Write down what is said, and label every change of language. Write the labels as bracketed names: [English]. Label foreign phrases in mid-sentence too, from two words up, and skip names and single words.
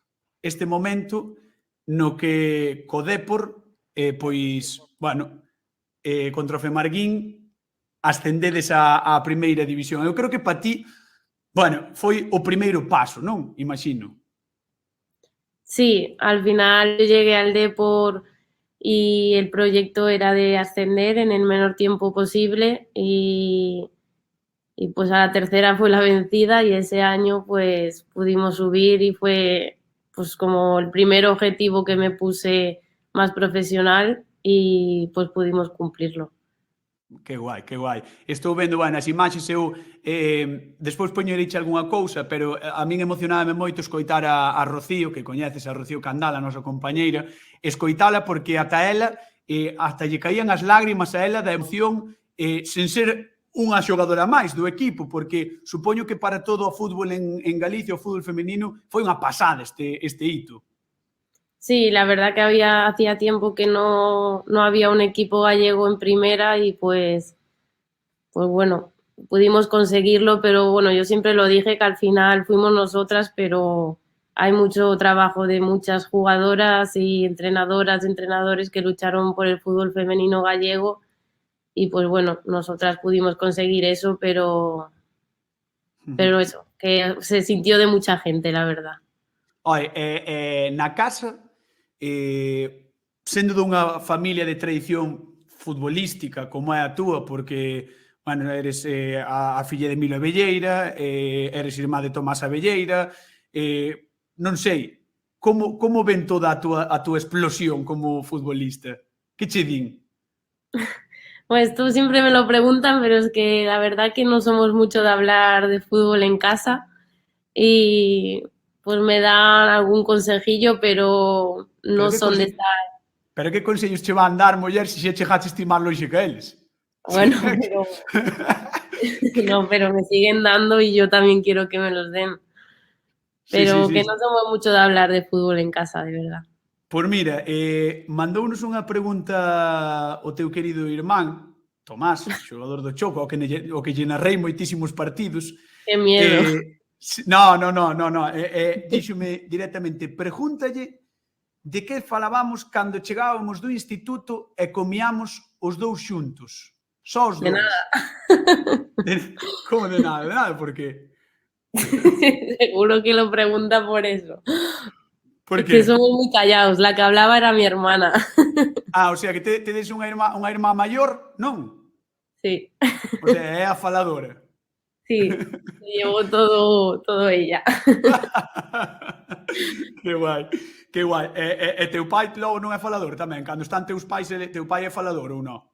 [Galician] Este momento no que co Dépor, pois, bueno, contra o Femarguín ascendedes á primeira división. Eu creo que para ti, bueno, foi o primeiro paso, non? Imagino. [Spanish] Sí, al final yo llegué al Depor y el proyecto era de ascender en el menor tiempo posible y pues a la tercera fue la vencida y ese año pues pudimos subir y fue pues como el primer objetivo que me puse más profesional y pues pudimos cumplirlo. [Galician] Que guai, que guai. Estou vendo, bueno, as imaxes eu despois poñeriche algunha cousa, pero a min emocionábame moito escoitar a Rocío, que coñeces a Rocío Candal, a nosa compañeira, escoitala porque ata ela, ata lle caían as lágrimas a ela da emoción sen ser unha xogadora máis do equipo, porque supoño que para todo o fútbol en Galicia, o fútbol femenino, foi unha pasada este hito. [Spanish] Sí, la verdad que hacía tiempo que no había un equipo gallego en primera y pues bueno, pudimos conseguirlo, pero bueno, yo siempre lo dije que al final fuimos nosotras, pero hay mucho trabajo de muchas jugadoras y entrenadoras, entrenadores que lucharon por el fútbol femenino gallego y pues bueno, nosotras pudimos conseguir eso, pero eso, que se sintió de mucha gente, la verdad. [Galician] Oe, na casa, sendo dunha familia de tradición futbolística como é a túa, porque, bueno, eres a filla de Milo Abelleira, eres irmá de Tomás Abelleira, non sei, como ven toda a túa explosión como futbolista? Que che din? [Spanish] Pues tú siempre me lo preguntan, pero es que la verdad que no somos mucho de hablar de fútbol en casa y pues me dan algún consejillo, pero Pero no que son de estar, [Galician] pero que consellos che van dar, muller, se xa chegaches ti máis lonxe que eles? [Spanish] bueno, pero no, pero me siguen dando y yo también quiero que me los den, Sí, sí, pero sí, que no sí. somos mucho de hablar de fútbol en casa, de verdad. [Galician] Pois mira, mandounos unha pregunta o teu querido irmán, Tomás, xogador do Choco, o que lle narrei moitísimos partidos. [Spanish] Qué miedo. No. [Galician] Díxome directamente, pregúntalle de que falabamos cando chegábamos do instituto e comíamos os dous xuntos. Só os [Spanish] De [Galician] dous. [Spanish] nada. [Galician] Como de nada? De nada, por qué? [Spanish] Seguro que lo pregunta por eso. Por Es que qué? somos muy callados. La que hablaba era mi hermana. [Galician] O sea, que tedes unha irmá maior, non? [Spanish] Sí, [Galician] O sea, é a faladora. [Spanish] sí. Se llevó todo ella. [Galician] Que guai, que guai. E teu pai logo non é falador tamén? Cando están teus pais, teu pai é falador ou non?